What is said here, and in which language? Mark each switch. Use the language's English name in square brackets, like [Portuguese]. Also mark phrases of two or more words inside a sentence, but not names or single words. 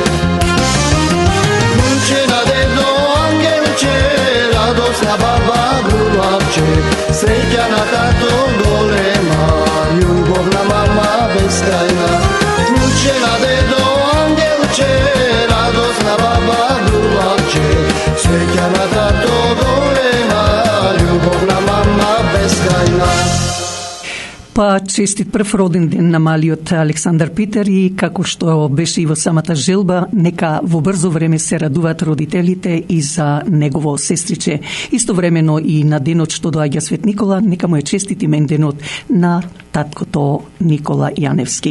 [Macedonian] Куќе на дедо, ангелче, радосна баба, глумавче, среќа на тато голема, љубовна мама бескрајна. Куќе на дедо, ангелче, радосна баба, глумавче, среќа на тато голема, љубовна мама бескрајна. Па честит прв роден ден на малиот Александар Питер и како што беше и во самата желба, нека во брзо време се радуваат родителите и за негово сестриче. Истовремено и на денот што доаѓа Свет Никола, нека му е честит имен денот на таткото Никола Јаневски.